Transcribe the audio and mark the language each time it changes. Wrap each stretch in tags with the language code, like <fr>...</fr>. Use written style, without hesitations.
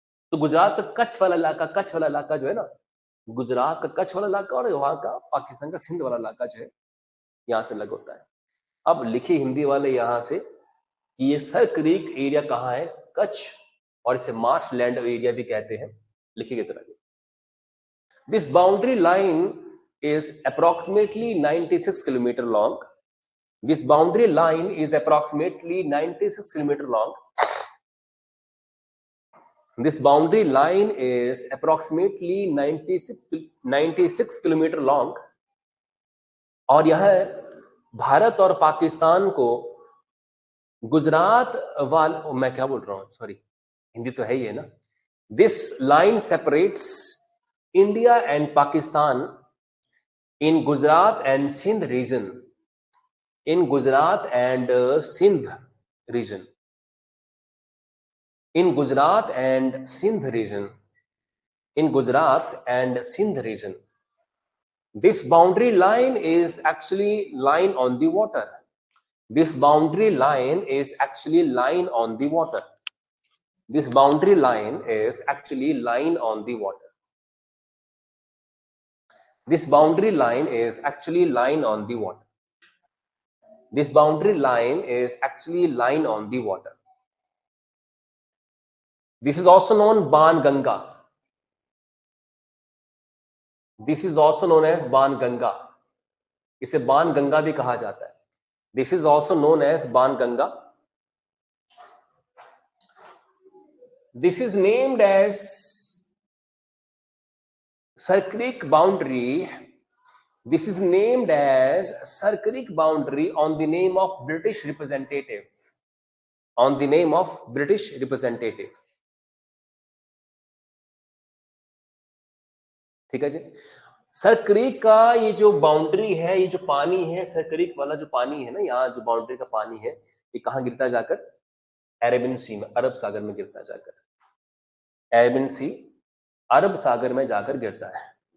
<hi>तो गुजरात का कच्छ वाला इलाका जो है ना, गुजरात का कच्छ वाला इलाका और वहां का पाकिस्तान का सिंध वाला इलाका जो है, यहां से अलग होता है। अब लिखिए हिंदी वाले यहां से कि ये सर क्रीक एरिया कहाँ है? कच्छ, और इसे मार्श लैंड एरिया भी कहते हैं। लिखिएगा जरा।</hi> <en>This boundary line is approximately 96 kilometer long. This boundary line is approximately 96 kilometer long. This boundary line is approximately 96 kilometer long.</en> <hi>और यह भारत और पाकिस्तान को गुजरात मैं क्या बोल रहा हूं, सॉरी, हिंदी तो है ही है ना।</hi> <en>This line separates India and Pakistan in Gujarat and Sindh region, in Gujarat and Sindh region, in Gujarat and Sindh region, in Gujarat and Sindh region. This boundary line is actually line on the water. This boundary line is actually line on the water. This boundary line is actually line on the water. This boundary line is actually line on the water. This boundary line is actually line on the water. This is also known Ban Ganga. This is also known as Ban Ganga,</en> <hi>इसे बाण गंगा भी कहा जाता है।</hi> <en>This is also known as Ban Ganga. This is named as sir creek boundary. This is named as Sir Creek boundary on the name of British representative. On the name of British representative.</en> <hi>ठीक है जी। Sir creek का ये जो boundary है, ये जो पानी है, सर क्रीक वाला जो पानी है ना, यहाँ जो बाउंड्री का पानी है, ये कहाँ गिरता जाकर? अरेबियन सी में, अरब सागर में गिरता जाकर। अरेबियन सी अरब सागर में जाकर गिरता है।</hi>